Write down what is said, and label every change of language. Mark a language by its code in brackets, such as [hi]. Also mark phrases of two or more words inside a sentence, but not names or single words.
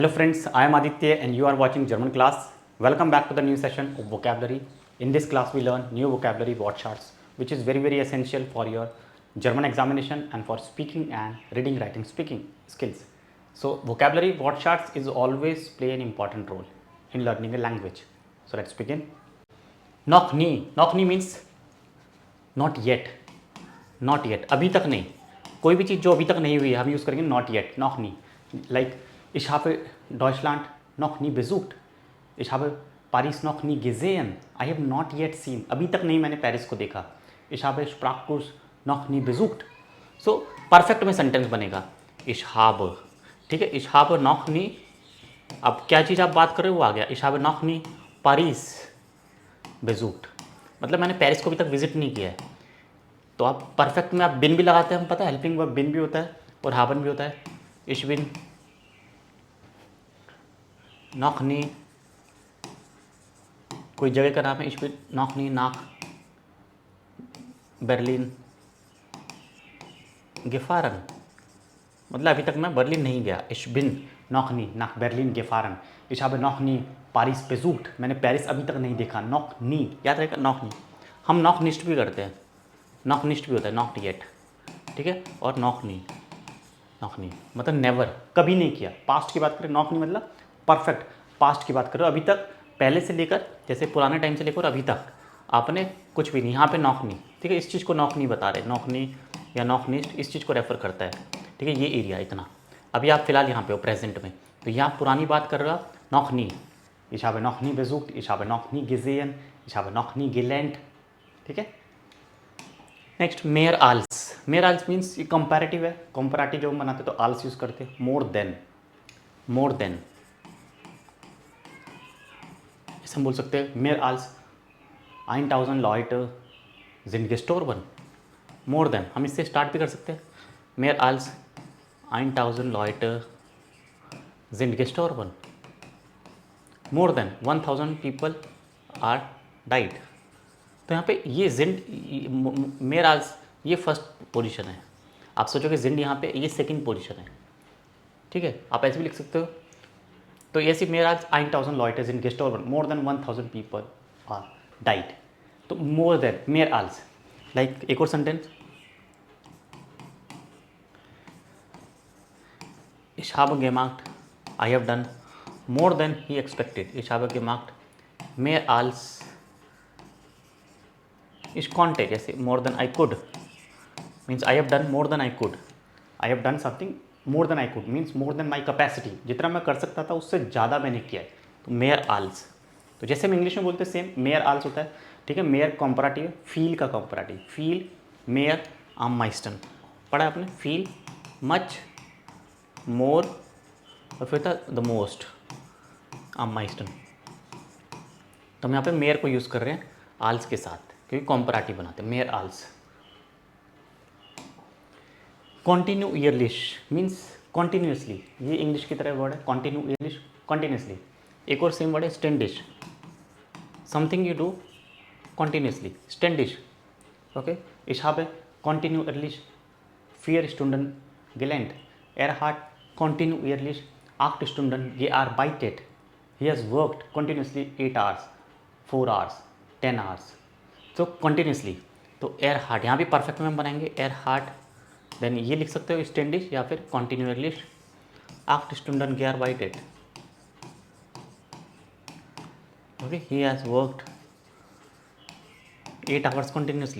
[en] Hello friends, I am Aditya and you are watching German class. Welcome back to the new session of vocabulary. In this class we learn new vocabulary word charts which is very essential for your German examination and for speaking and reading, writing, speaking skills. So vocabulary word charts is always play an important role in learning a language. So let's begin. [de] Noch nie. Noch nie [en] means not yet. Not yet. [hi] अभी तक नहीं. कोई भी चीज़ जो अभी तक नहीं हुई है हम यूज़ करेंगे [en] not yet. [de] Noch nie. Like ich habe Deutschland noch nie besucht. Ich habe Paris noch nie gesehen. [en] I have not yet seen. [hi] अभी तक नहीं मैंने पेरिस को देखा. [de] Ich habe Sprachkurs noch nie besucht. [hi] So परफेक्ट में सेंटेंस बनेगा. [de] Ich habe. [hi] ठीक है. [de] Ich habe noch nie. [hi] अब क्या चीज़ आप बात कर रहे हो वो आ गया. [de] Ich habe noch nie Paris besucht. [hi] मतलब मैंने पेरिस को अभी तक विजिट नहीं किया है. तो आप परफेक्ट में आप बिन भी लगाते हैं, हम पता है [en] helping verb [hi] बिन भी होता है और हाबन भी होता है. [de] Ich bin noch nie, [hi] कोई जगह का नाम है. [de] Ich bin noch nie nach Berlin gefahren. [hi] मतलब अभी तक मैं बर्लिन नहीं गया. [de] Ich bin noch nie nach Berlin gefahren. Ich habe noch nie Paris besucht. [hi] मैंने पेरिस अभी तक नहीं देखा. [de] noch nie [hi] याद रहेगा. [de] noch nie [hi] हम [de] noch nicht [hi] भी करते हैं. [de] noch nicht [hi] भी होता है. [en] not yet. [hi] ठीक है. और [de] noch nie [hi] मतलब नेवर, कभी नहीं किया. पास्ट की बात करें [de] noch nie [hi] मतलब [en] perfect past [hi] की बात करो. अभी तक पहले से लेकर जैसे पुराने टाइम से लेकर अभी तक आपने कुछ भी नहीं. यहाँ पे [de] noch nie. [hi] ठीक है. इस चीज़ को [de] noch nie [hi] बता रहे. [de] noch nie [hi] या [de] noch nicht [hi] इस चीज़ को रेफर करता है. ठीक है. ये एरिया इतना. अभी आप फिलहाल यहाँ पे हो प्रेजेंट में, तो यहाँ पुरानी बात कर रहा [de] noch nie. Ich habe noch nie besucht, ich habe noch nie gesehen, ich habe noch nie gelernt. [hi] ठीक है. नेक्स्ट [de] mehr als. mehr als [hi] मीन्स ये कंपैरेटिव है. कंपैरेटिव जब हम बनाते तो आल्स यूज़ करते. [en] more than [hi] ऐसे हम बोल सकते हैं. [de] mehr als 1000 Leute sind gestorben. [en] more than [hi] हम इससे स्टार्ट भी कर सकते हैं. [de] mehr als 1000 Leute sind gestorben. [en] more than 1000 people are died. [hi] तो यहाँ पे ये [de] sind mehr als [hi] ये [en] first position [hi] है. आप सोचोगे जिंड यहाँ पे ये [en] second position [hi] है. ठीक है. आप ऐसे भी लिख सकते हो. तो ऐसे [de] mehr als 1000 Leute sind gestorben. [en] more than [hi] 1000 people are died. तो [en] more than [de] mehr als. [hi] लाइक एक और सेंटेंस. [de] Ich habe gemacht, [en] I have done more than he expected. [de] Ich habe gemacht mehr als ich konnte. [en] जैसे more than I could means I have done more than I could. I have done something more than I could means more than my capacity. [hi] जितना मैं कर सकता था उससे ज़्यादा मैंने किया है. तो [de] mehr als. [hi] तो जैसे हम इंग्लिश में बोलते हैं सेम [de] mehr als [hi] होता है. ठीक है. मेयर कंपैरेटिव, फील का कंपैरेटिव. [de] viel mehr am meisten [hi] पढ़ा आपने. फील [en] much more [hi] और फिर था [en] the most [de] am meisten. [hi] तो हम यहाँ पे मेयर को यूज़ कर रहे हैं आल्स के साथ क्योंकि कंपैरेटिव बनाते हैं. [de] mehr als. [en] कॉन्टिन्यूअरलिश means continuously. [hi] ये इंग्लिश की तरह वर्ड है. कॉन्टिन्यूअरलिश कॉन्टिन्यूसली. एक और [en] same word [hi] है स्टैंडिश. [en] something you do continuously. स्टैंडिश. ओके. [de] Ich habe kontinuierlich 4 Stunden gelernt. Er hat kontinuierlich 8 Stunden gearbeitet. [en] He has worked continuously 8 hours, 4 hours, 10 hours. [hi] तो कंटिन्यूसली. तो [de] er hat [hi] यहाँ भी परफेक्ट में हम बनाएंगे. [de] er hat. [hi] देन ये लिख सकते हो स्टैंडिश या फिर [de] kontinuierlich 8 Stunden gearbeitet. [en] ओके. he has worked 8 hours continuously.